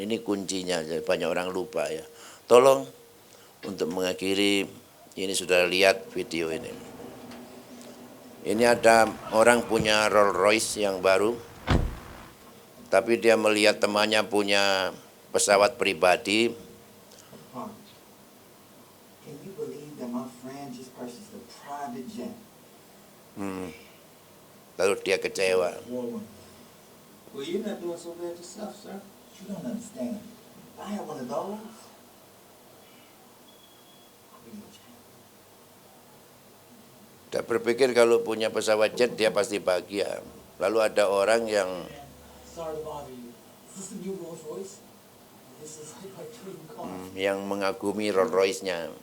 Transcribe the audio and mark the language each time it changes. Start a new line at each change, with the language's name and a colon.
Indonesian: Ini kuncinya, banyak orang lupa ya. Tolong untuk mengakhiri ini saudara lihat video ini. Ini ada orang punya Rolls Royce yang baru, tapi dia melihat temannya punya pesawat pribadi.
English: Can you believe that my friend just purchased a private jet?
Indonesian: Lalu dia kecewa.
English: Well, you're not doing so bad yourself, sir. You don't understand. If I had one of those, I'd be rich.
Indonesian: Dia berpikir kalau punya pesawat jet dia pasti bahagia. Lalu ada orang yang
English: Sorry to bother you. Is this the new Rolls Royce? This is like my dream car.
Indonesian: yang mengagumi Rolls Royce-nya.